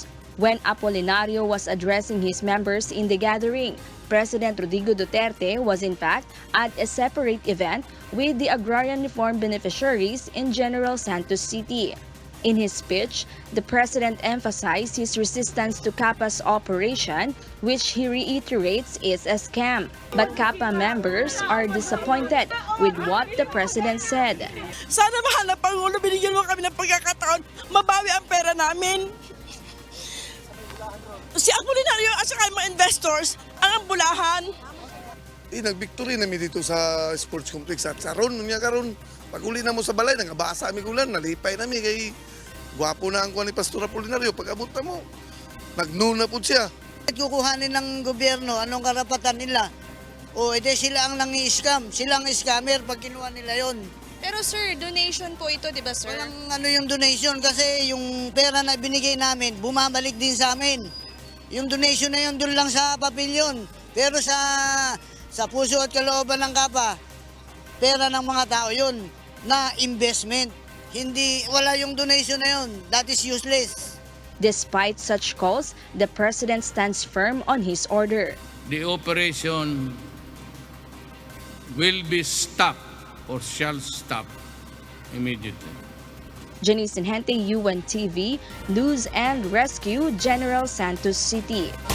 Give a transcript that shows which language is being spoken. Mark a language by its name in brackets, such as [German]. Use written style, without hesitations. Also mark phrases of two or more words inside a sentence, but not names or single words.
[English] When Apolinario was addressing his members in the gathering, President Rodrigo Duterte was in fact at a separate event with the agrarian reform beneficiaries in General Santos City. In his speech, the president emphasized his resistance to Kappa's operation, which he reiterates is a scam. But Kappa members are disappointed with what the president said. [Filipino] Sana mahal na Pangulo, binigyan mo kami ng pagkakataon, mabawi ang pera namin. Si Apolinario at saka mga investors ang ambulahan. [Cebuano] Nag-victory namin dito sa sports complex at karon niya karon pag uli na mo sa balay nangabasa mi kulan nalipay nami kay gwapo na ang kuan ni Pastor Apolinario pag abot na mo nagnuna pud siya. [Filipino] Kukuhanin ng gobyerno anong karapatan nila? O edi sila ang nangi-scam, sila ang scammer pag kinuha nila yon. Pero sir, donation po ito, di ba sir? Walang ano yung donation kasi yung pera na binigay namin bumabalik din sa amin. Yung donation na yun doon lang sa papilyon. Pero sa puso at kalooban ng Kappa, pera ng mga tao yun na investment. Wala yung donation na yun. [English] That is useless. Despite such calls, the president stands firm on his order. The operation will be stopped or shall stop immediately. Janice Inhente, UNTV, News and Rescue, General Santos City.